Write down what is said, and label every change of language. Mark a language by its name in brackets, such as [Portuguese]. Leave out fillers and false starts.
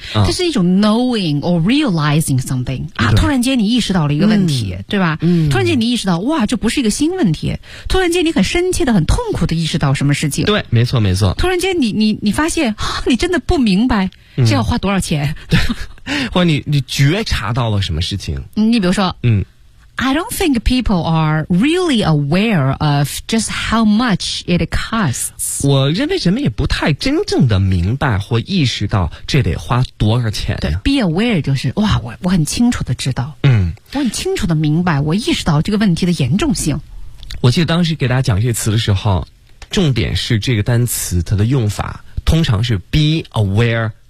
[Chinese] 哎，这是一种 [English] knowing or realizing something [Chinese] 啊，突然间你意识到了一个问题，嗯，对吧？嗯，突然间你意识到，哇，这不是一个新问题。突然间你很深切的、很痛苦的意识到什么事情？对，没错没错。突然间你发现，啊，你真的不明白这要花多少钱。嗯，对。或者你觉察到了什么事情？你比如说，嗯 [English] ，I don't think people are really aware of just how much it costs。 [Chinese] 我认为人们也不太真正的明白或意识到这得花多少钱。对 ，be aware 就是哇，我很清楚的知道，嗯，我很清楚的明白，我意识到这个问题的严重性。我记得当时给大家讲这些词的时候，重点是这个单词它的用法，通常是 be aware。